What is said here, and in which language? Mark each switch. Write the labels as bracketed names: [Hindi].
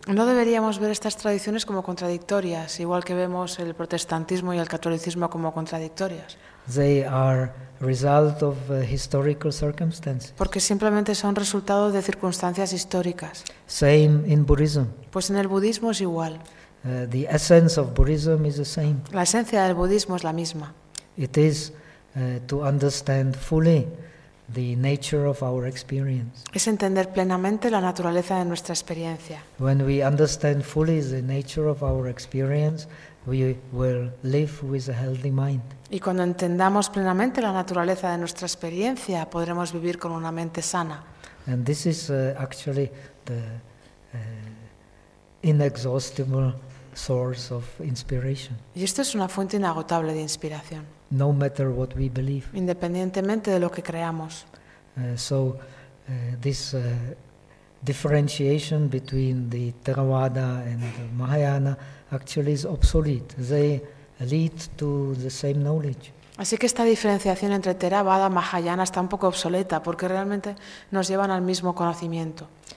[Spanish] No deberíamos ver estas tradiciones como contradictorias, igual que vemos el protestantismo y el catolicismo como contradictorias. [English] They are result of historical circumstances. [Spanish] Porque simplemente son resultado de circunstancias históricas. [English] Same in Buddhism. [Spanish] Pues en el budismo es igual. [English] The essence of Buddhism is the same. [Spanish] La esencia del budismo es la misma. [English] It is to understand fully the nature of our experience. [Spanish] Es entender plenamente la naturaleza de nuestra experiencia. [English] When we understand fully the nature of our experience, we will live with a healthy mind. [Spanish] Y cuando entendamos plenamente la naturaleza de nuestra experiencia, podremos vivir con una mente sana. [English] And this is actually the inexhaustible source of inspiration. [Spanish] Y esto es una fuente inagotable de inspiración. [English] No matter what we believe. [Spanish] Independientemente de lo que creamos. [English] So this differentiation between the Theravada and the Mahayana actually is obsolete. They lead to the same knowledge. [Spanish] Así que esta diferenciación entre Theravada y Mahayana está un poco obsoleta porque realmente nos llevan al mismo conocimiento.